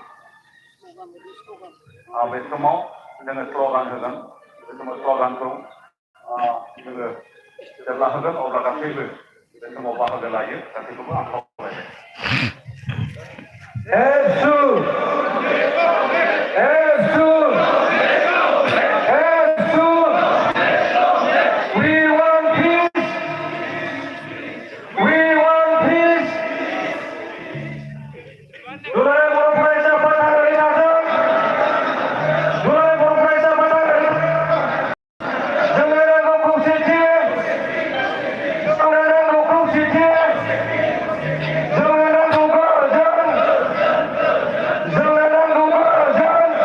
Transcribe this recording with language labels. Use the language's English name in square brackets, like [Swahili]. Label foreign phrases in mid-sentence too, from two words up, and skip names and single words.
[Bodo] बे समाव जोङो स्ल'गान होगोन बे समाव स्ल'गानखौ जोङो जेब्ला होगोन अब्ला गासैबो बे समाव बाहागो लायो गासैखौबो आं खावलायबाय [English] Jesus! Jesus! Jesus! We want peace! We want peace! [Bodo] Durai बर' फरायसा आफादगिरि नाजादों! Durai बर' फरायसा आफादगिरि जोंनो नांगौ खौसेथि! जोंनो नांगौ खौसेथि! जोंनो नांगौ गोजोन! जोंनो नांगौ गोजोन!